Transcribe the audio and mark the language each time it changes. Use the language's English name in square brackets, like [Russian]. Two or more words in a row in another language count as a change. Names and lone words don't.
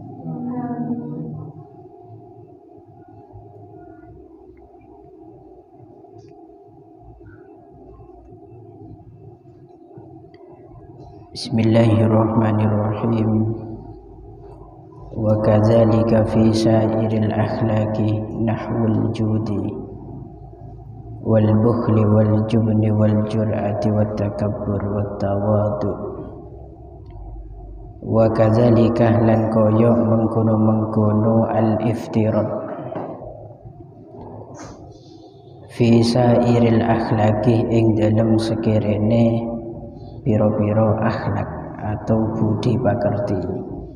[Arabic] Bismillahirrahmanirrahim. وكذلك في سائر الأخلاق نحو الجود والبخل والجبن والجرأة والتكبر والتواضع. وكذلك [Javanese] lan kaya mengkono-mengkono [Arabic] الإفراط في سائر الأخلاق [Javanese] ing dalem sekirene pira-pira akhlak atau budi pakerti.